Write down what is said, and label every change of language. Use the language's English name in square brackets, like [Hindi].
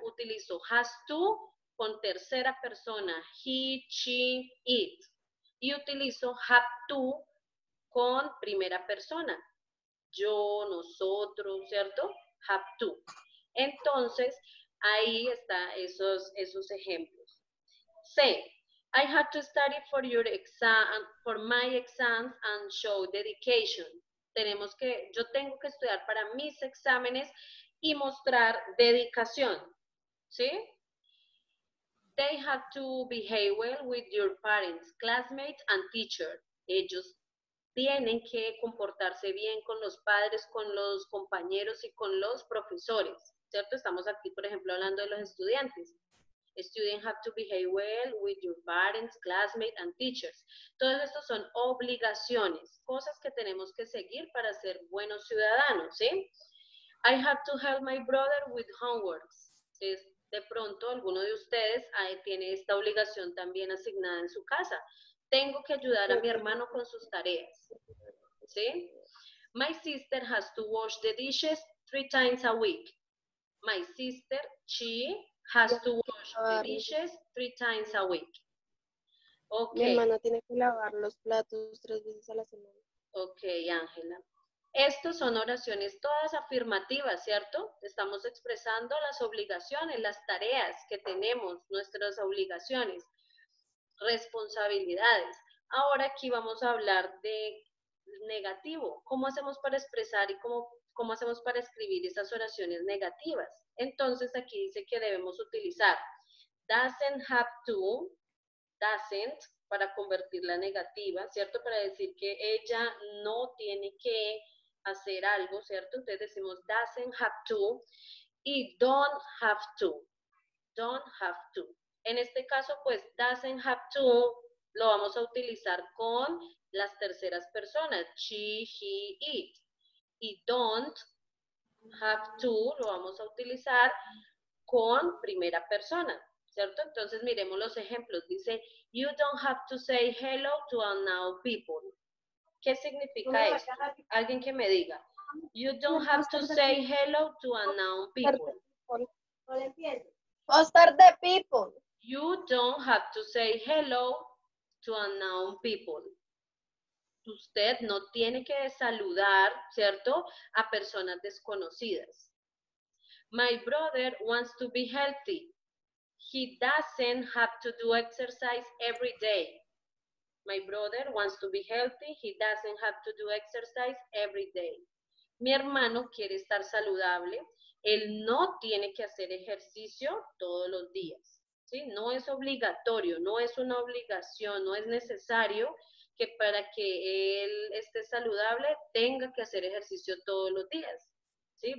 [Spanish] Utilizo has to con tercera persona. [English] He, she, it. [Spanish] Y utilizo have to con primera persona. Yo, nosotros, ¿cierto? [English] Have to. [Spanish] Entonces, ahí están esos ejemplos. [English] Say, I had to study for your exam, for my exams and show dedication. [Spanish] Yo tengo que estudiar para mis exámenes y mostrar dedicación, ¿sí? [English] They have to behave well with your parents, classmates and teachers. [Spanish] Ellos tienen que comportarse bien con los padres, con los compañeros y con los profesores, ¿cierto? Estamos aquí, por ejemplo, hablando de los estudiantes. [English] Students have to behave well with your parents, classmates, and teachers. [Spanish] Todos estos son obligaciones, cosas que tenemos que seguir para ser buenos ciudadanos, ¿sí? [English] I have to help my brother with homeworks. [Spanish] De pronto, alguno de ustedes tiene esta obligación también asignada en su casa. Tengo que ayudar a mi hermano con sus tareas, ¿sí? [English] My sister has to wash the dishes 3 times a week. My sister, she has to wash the dishes 3 times a week. [Spanish] Mi [English] Okay. [Spanish] hermana tiene que lavar los platos 3 veces a la semana. [English] Ok, Ángela. [Spanish] Estos son oraciones todas afirmativas, ¿cierto? Estamos expresando las obligaciones, las tareas que tenemos, nuestras obligaciones, responsabilidades. Ahora aquí vamos a hablar de negativo. ¿Cómo hacemos para expresar y cómo hacemos para escribir esas oraciones negativas? Entonces aquí dice que debemos utilizar doesn't have to, doesn't, para convertirla negativa, ¿cierto? Para decir que ella no tiene que hacer algo, ¿cierto? Entonces decimos doesn't have to y don't have to, don't have to. En este caso, pues, doesn't have to lo vamos a utilizar con las terceras personas, [English] she, he, it. [Spanish] Y don't have to lo vamos a utilizar con primera persona, ¿cierto? Entonces, miremos los ejemplos. Dice, [English] you don't have to say hello to unknown people. [Spanish] ¿Qué significa esto? Alguien que me diga. [English] You don't have to say hello to unknown people. Foster the people. You don't have to say hello to unknown people. [Spanish] Usted no tiene que saludar, ¿cierto?, a personas desconocidas. [English] My brother wants to be healthy. He doesn't have to do exercise every day. My brother wants to be healthy. He doesn't have to do exercise every day. [Spanish] Mi hermano quiere estar saludable. Él no tiene que hacer ejercicio todos los días. ¿Sí? No es obligatorio, no es una obligación, no es necesario que para que él esté saludable tenga que hacer ejercicio todos los días. ¿Sí?